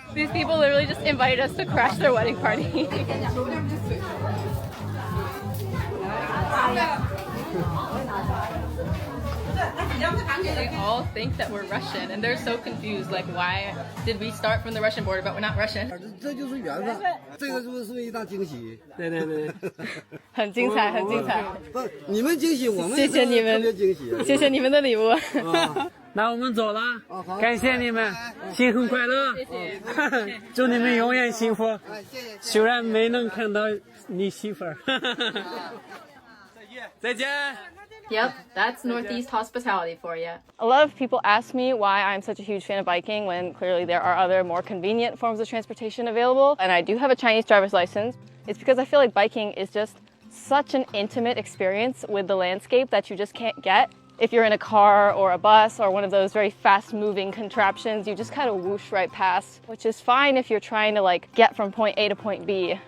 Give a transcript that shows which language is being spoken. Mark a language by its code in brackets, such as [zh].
[en] These people literally just invited us to crash their wedding party. They all think that we're Russian, and they're so confused. Like, why did we start from the Russian border, but we're not Russian? [zh] 这就是缘分，这个是一大惊喜。对对对，很精彩，很精彩。不，你们惊喜，我们谢谢你们，特别惊喜。谢谢你们的礼物。那我们走了，感谢你们，新婚快乐，祝你们永远幸福。虽然没能看到你媳妇儿，再见。 [en] Yep, that's Northeast hospitality for you. A lot of people ask me why I'm such a huge fan of biking when clearly there are other more convenient forms of transportation available. And I do have a Chinese driver's license. It's because I feel like biking is just such an intimate experience with the landscape that you just can't get if you're in a car or a bus or one of those very fast moving contraptions. You just kind of whoosh right past, which is fine if you're trying to like get from point A to point B.